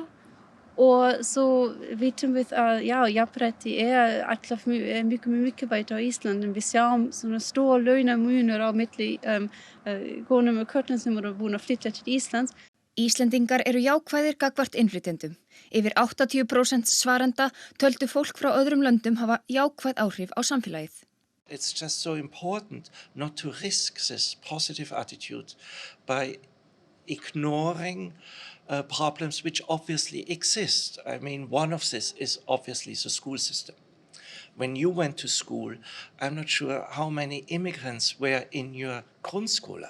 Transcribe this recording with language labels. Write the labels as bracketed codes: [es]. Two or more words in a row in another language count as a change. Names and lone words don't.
[is] Og svo vitum við að jafnrétti alltaf mjög mikilvægt á Íslandi, en við sjáum svona stór launamunur á milli konum og körlum sem voru búin að flytja til Íslands. Íslendingar jákvæðir gagnvart innflytjendum. Yfir 80% svarenda töldu fólk frá öðrum löndum hafa jákvæð áhrif á samfélagið. [en] It's just so important not to risk this positive attitude by ignoring problems which obviously exist. I mean, one of this is obviously the school system. When you went to school, I'm not sure how many immigrants were in your grundskóla.